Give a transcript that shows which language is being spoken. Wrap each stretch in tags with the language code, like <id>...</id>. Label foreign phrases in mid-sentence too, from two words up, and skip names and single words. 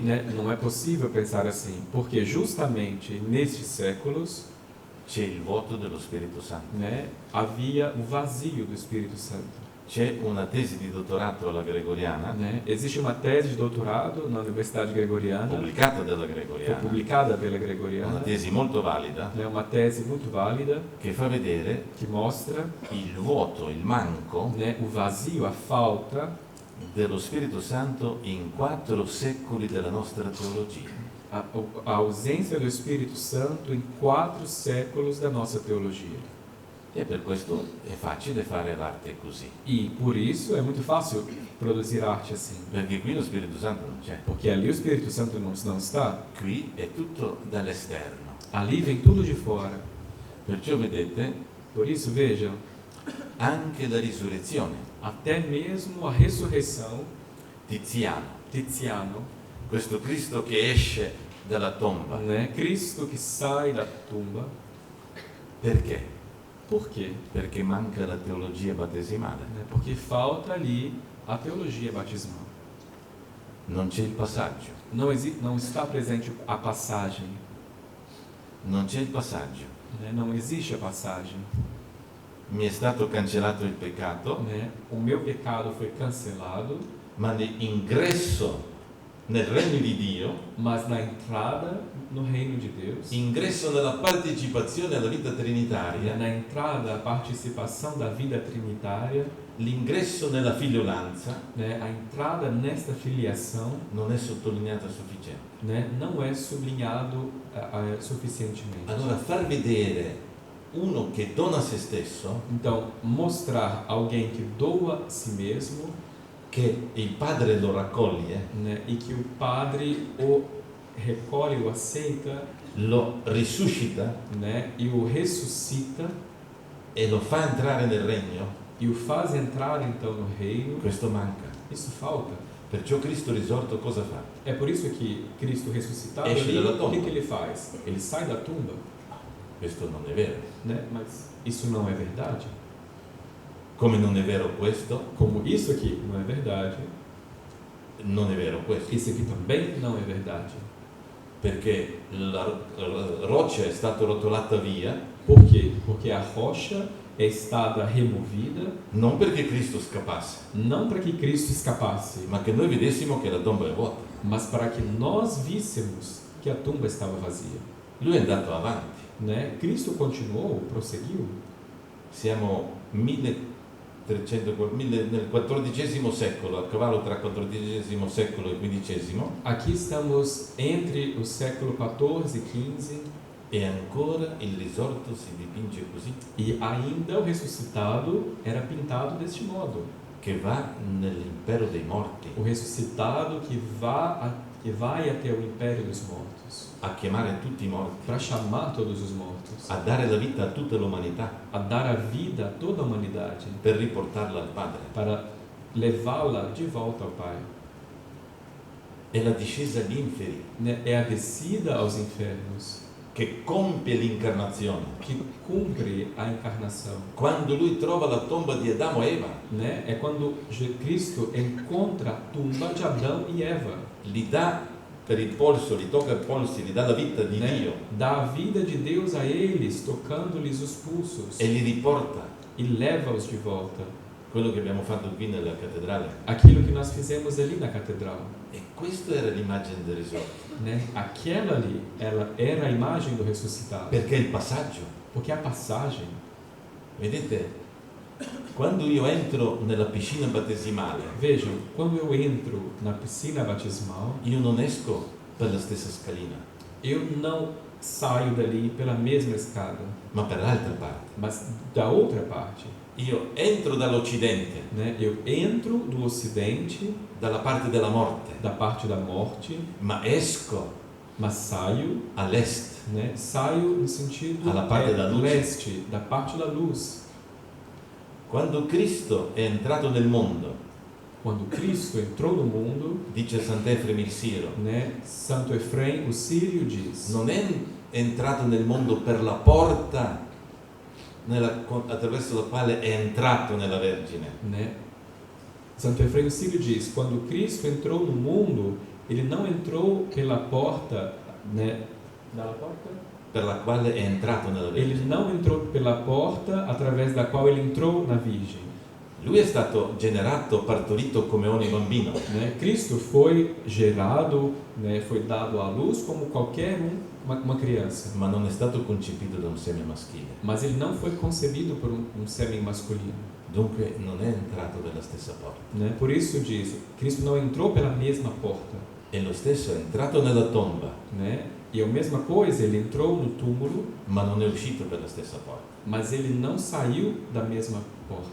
<pt>Né? Não é possível pensar assim, porque justamente nestes séculos,</pt> <it>c'è il vuoto dello Spirito Santo.</it> <pt>né, havia o vazio do Espírito Santo.</pt> <it>C'è una tesi di dottorato alla Gregoriana,</it> <pt>Né? Existe uma tese de doutorado na Universidade Gregoriana,</pt> <it>pubblicata dalla</it> <pt>foi Gregoriana, publicada pela</pt> <it>una Gregoriana, tesi molto valida,</it> <pt>né? Uma tese muito válida</pt> <it>che fa vedere</it> <pt>que mostra,</pt> <it>il vuoto, il manco</it> <pt>né, o vazio, a falta,</pt> <it>dello Spirito Santo in 4 secoli della nostra teologia.</it> <pt>a ausência do Espírito Santo em 4 séculos da nossa teologia.</pt> <it>E per questo è facile fare l'arte così,</it> <pt>E por isso é muito fácil produzir arte assim,</pt> <it>perché qui lo Spirito Santo non c'è.</it> <pt>porque ali o Espírito Santo não está,</pt> <it>Qui è tutto dall'esterno.</it> <pt>ali vem tudo de fora.</pt> <it>Perciò vedete,</it> <pt>Por isso, vejam,</pt> <it>anche la risurrezione,</it> <pt>até mesmo a ressurreição,</pt> <it>Tiziano,</it> <pt>Tiziano,</pt> <it>questo Cristo che esce dalla tomba,</it> <pt>né, Cristo que sai da tumba,</pt> <it>perché?</it> <pt>por quê?</pt> <it>Perché manca la teologia battesimale.</it> <pt>Né, porque falta ali a teologia batismal.</pt> <it>non c'è il passaggio,</it> <pt>Não está presente a passagem.</pt> <it>non c'è il passaggio.</it> <pt>Né? Não existe a passagem.</pt> <it>Mi è stato cancellato il peccato,</it> <pt>Né? O meu pecado foi cancelado,</pt> <it>ma l'ingresso nel regno di Dio,</it> <pt>mas na entrada no reino de Deus,</pt> <it>ingresso nella partecipazione alla vita</it> <pt>né?</pt> <it>trinitaria,</it> <pt>Na entrada a participação da vida trinitária,</pt> <it>l'ingresso nella figliolanza</it> <pt>né? A entrada nesta filiação,</pt> <it>non è sottolineata a sufficienza.</it> <pt>né? Não é sublinhado suficientemente.</pt> <it>Allora far vedere uno che dona se stesso,</it> <pt>Então, mostrar alguém que doa a si mesmo,</pt> <it>che il padre lo raccoglie,</it> <pt>né? E que o Padre o recolhe, o aceita,</pt> <it>lo risuscita</it> <pt>né? E o ressuscita</pt> <it>e lo fa entrare nel regno,</it> <pt>e o faz entrar então no reino,</pt> <it>questo manca.</it> <pt>isso falta.</pt> <it>Perciò Cristo risorto cosa fa?</it> <pt>É por isso que Cristo ressuscitado,</pt> <it>Esce</it> <pt>ali,</pt> <it>dalla</it> <pt>o</pt> <it>tomba.</it> <pt>que ele faz? Ele sai da tumba,</pt> <it>Questo non è vero.</it> <pt>né? Mas isso não é verdade.</pt> <it>Come non è vero questo,</it> <pt>Como isso aqui não é verdade,</pt> <it>non è vero questo.</it> <pt>isso aqui também não é verdade.</pt> <it>Perché la roccia è stata rotolata via,</it> <pt>Por quê? Porque a rocha é estada removida,</pt> <it>non perché Cristo scappasse,</it> <pt>não para que Cristo escapasse,</pt> <it>ma che noi vedessimo che la tomba è vuota.</it> <pt>mas para que nós víssemos que a tumba estava vazia,</pt> <it>Lui è andato avanti.</it> <pt>né? Cristo continuou, prosseguiu.</pt> <it>Siamo 1300 nel XIV secolo, a cavallo tra XIV secolo e XV,</it> <pt>Aqui estamos entre o século 14 e 15</pt> <it>e ancora il risorto si dipinge così,</it> <pt>e ainda o ressuscitado era pintado deste modo.</pt> <it>che va nell'impero dei morti</it> <pt>O ressuscitado que vai até o império dos mortos,</pt> <it>a chiamare tutti i morti,</it> <pt>para chamar todos os mortos,</pt> <it>a dare la vita a tutta l'umanità</it> <pt>a dar a vida a toda a humanidade,</pt> <it>per riportarla al Padre.</it> <pt>para levá-la de volta ao Pai.</pt> <it>È la discesa agli inferi</it> <pt>Né? É a descida aos infernos</pt> <it>che compie l'incarnazione.</it> <pt>que cumpre a encarnação.</pt> <it>Quando lui trova la tomba di Adamo e Eva,</it> <pt>Né? É quando Cristo encontra a tumba de Adão e Eva,</pt> <it>li dà per il polso, li tocca il polso, gli dà la vita di</it> <pt>né?</pt> <it>Dio</it> <pt>Dá a vida de Deus a eles, tocando-lhes os pulsos</pt> <it>e li riporta.</it> <pt>e leva-os de volta.</pt> <it>Quello che abbiamo fatto qui nella cattedrale.</it> <pt>Aquilo que nós fizemos ali na catedral,</pt> <it>E questa era l'immagine del risorto.</it> <pt>né? Aquela ali, ela era a imagem do ressuscitado,</pt> <it>Perché il passaggio,</it> <pt>porque a passagem,</pt> <it>vedete, quando io entro nella piscina battesimale,</it> <pt>vejam, quando eu entro na piscina batismal,</pt> <it>io non esco per la stessa scalina,</it> <pt>eu não saio dali pela mesma escada,</pt> <it>ma per l'altra parte.</it> <pt>mas da outra parte,</pt> <it>Io entro dall'Occidente,</it> <pt>né? Eu entro do ocidente,</pt> <it>dalla parte della morte,</it> <pt>da parte da morte,</pt> <it>ma esco</it> <pt>mas saio,</pt> <it>all'est,</it> <pt>né? Saio no sentido</pt> <it>Alla parte</it> <pt>da luz. leste, da parte da luz.</pt> <it>Quando Cristo è entrato nel mondo,</it> <pt>Quando Cristo entrou no mundo,</pt> <it>dice Sant'Efrem il Siro,</it> <pt>né? Santo Efrem, o Sírio diz,</pt> <it>non è entrato nel mondo per la porta attraverso la quale è entrato nella Vergine,</it> <pt>né? Santo Efrem, o Sírio diz, quando Cristo entrou no mundo, ele não entrou pela porta, né?</pt> <it>Dalla porta? per la quale è entrato nella</it> <pt>Ele</pt> <it>Vergine.</it> <pt>não entrou pela porta através da qual ele entrou na Virgem.</pt> <it>Lui è stato generato, partorito come ogni bambino,</it> <pt>Né? Cristo foi gerado, né? Foi dado à luz como qualquer uma criança,</pt> <it>ma non è stato concepito da un seme maschile.</it> <pt>mas ele não foi concebido por um sêmen masculino.</pt> <it>Dunque non è entrato dalla stessa porta.</it> <pt>Né? Por isso diz, Cristo não entrou pela mesma porta.</pt> <it>E lo stesso è entrato nella tomba,</it> <pt>Né? E a mesma coisa, ele entrou no túmulo,</pt> <it>ma non è uscito per la stessa porta.</it> <pt>mas ele não saiu da mesma porta.</pt>